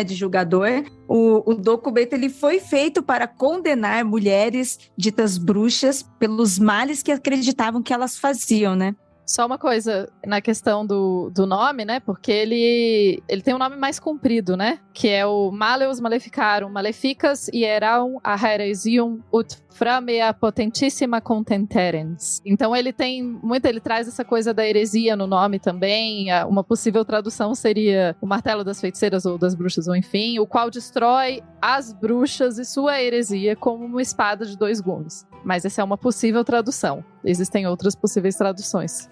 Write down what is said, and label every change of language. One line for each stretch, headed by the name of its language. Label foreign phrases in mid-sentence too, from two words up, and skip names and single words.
Portuguese: De julgador, o documento ele foi feito para condenar mulheres ditas bruxas pelos males que acreditavam que elas faziam, né? Só uma coisa na questão do nome, né? Porque ele tem um nome mais comprido, né? Que é o Maleus Maleficarum Maleficas Hieraum a Heresium ut Framea Potentissima Contenterens. Então ele traz essa coisa da heresia no nome também. Uma possível tradução seria o martelo das feiticeiras ou das bruxas, ou enfim, o qual destrói as bruxas e sua heresia como uma espada de 2 gumes. Mas essa é uma possível tradução. Existem outras possíveis traduções.